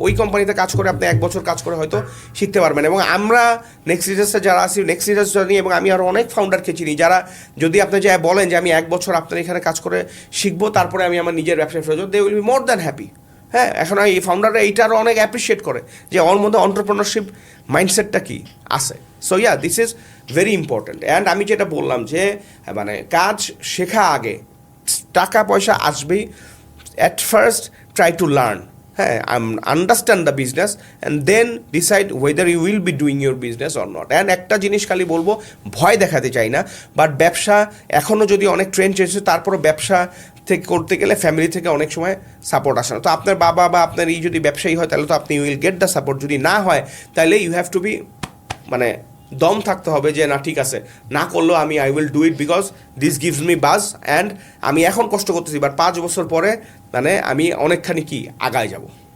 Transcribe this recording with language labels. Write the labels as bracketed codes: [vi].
[bn] ওই কোম্পানিতে কাজ করে আপনি 1 বছর কাজ করে হয়তো শিখতে পারবেন। এবং আমরা নেক্সট লিডার্সে যারা আছি, নেক্সট লিডার্স জানি, এবং আমি আরও অনেক ফাউন্ডারকে চিনি যারা, যদি আপনি যা বলেন যে আমি 1 বছর আপনার এখানে কাজ করে শিখবো, তারপরে আমি আমার নিজের ব্যবসায় ফেরত, [en] They will be more than happy. [bn] হ্যাঁ, এখন এই ফাউন্ডাররা এইটা আরও অনেক অ্যাপ্রিসিয়েট করে যে ওর মধ্যে অন্টারপ্রেনারশিপ মাইন্ডসেটটা কি আছে। [en] So yeah, this is very important. [bn] And আমি যেটা বললাম যে মানে কাজ শেখা আগে, টাকা পয়সা আসবেই। [en] At first, try to learn, understand the business, and then decide whether you will be doing your business or not. [bn] And একটা জিনিস খালি বলবো, ভয় দেখাতে চাই না, বাট ব্যবসা এখনও যদি অনেক ট্রেন্ড চেয়েছে, তারপরও ব্যবসা থেকে করতে গেলে ফ্যামিলি থেকে অনেক সময় সাপোর্ট আসে না। তো আপনার বাবা বা আপনার এই যদি ব্যবসায়ী হয়, তাহলে তো আপনি [en] Will get the support. [bn] যদি না হয়, তাহলে [en] you have to be, [bn] মানে দম থাকতে হবে যে না ঠিক আছে, না করলেও আমি [en] I will do it, because this gives me buzz, [bn] অ্যান্ড আমি এখন কষ্ট করতেছি, বাট 5 বছর পরে মানে আমি অনেকখানি কি আগায় যাব।